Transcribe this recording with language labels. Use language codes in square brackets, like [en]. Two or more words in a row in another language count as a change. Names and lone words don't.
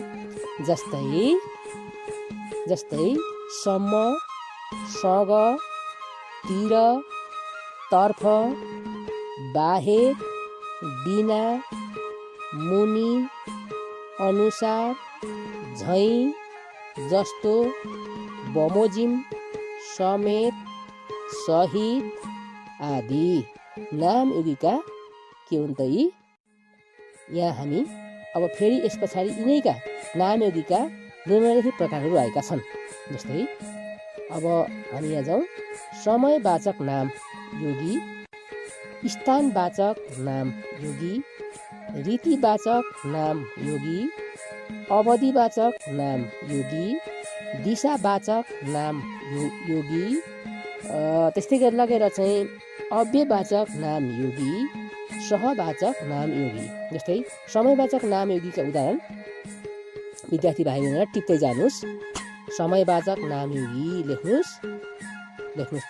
[ne] जस्तै सम्म, सँग, तिर, तर्फ, बाहेक, बिना, मुनि, अनुसार, झैँ, जस्तो, बमोजिम, समेत, सहित आदि। नामयोगीका के हुन् त यी? यहाँ हामी अब फेरि यस पछाडि यिनैका नामयोगीका निम्नलिखित प्रकारहरू आएका छन्। जस्तै अब हामी यहाँ जाउँ। समयवाचक नाम योगी, स्थानवाचक नाम योगी, रीतिवाचक नाम योगी, अवधिवाचक नाम योगी, दिशावाचक नाम योगी, त्यस्तै गरी लगेर चाहिँ अव्ययवाचक नाम योगी, सहवाचक नाम योगी। जस्तै समयवाचक नाम योगीका उदाहरण विद्यार्थी भाइ बहिनीलाई टिप्दै जानुहोस्। समयवाचक नाम योगी लेख्नुहोस् त।